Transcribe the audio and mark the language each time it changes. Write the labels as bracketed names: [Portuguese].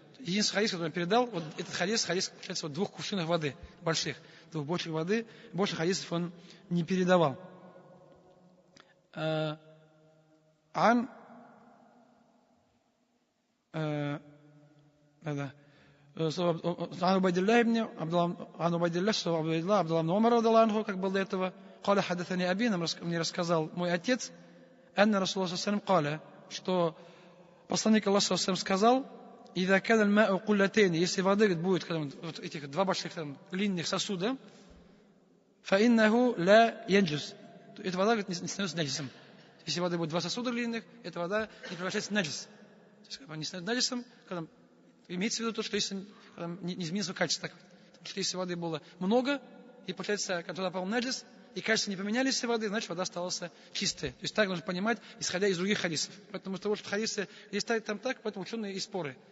[Russian] Единственный хадис, который он передал, вот этот хадис, получается, вот 2 кувшинов воды, больших, 2 бочек воды, больше хадисов он не передавал. Ан Убайдиллах ибн Абдуллах ибн Умар радиллаху анху, как был до этого. [Arabic] قال حدثني أبي, [Russian] мне рассказал мой отец, [Arabic] أن رسول الله صلى الله عليه وسلم قال, [Russian] что посланник Аллаха [Arabic] صلى الله عليه وسلم [Russian] сказал, [Arabic] إذا كان الماء قلتين, [Russian] если воды будет вот этих 2 больших длинных сосуда, [Arabic] فإنه لا ينجس, [Russian] эта вода не становится наджисом. Если воды будет 2 сосуда длинных, эта вода не превращается в наджис. То есть, когда не становится наджисом, когда имеется в виду то, что если не изменится качество. Потому что если воды было много, и получается, когда туда попал наджис, и качество не поменялись все воды, значит вода осталась чистая. То есть так нужно понимать, исходя из других хадисов. Поэтому из того, что хадисы есть там так, поэтому ученые и споры.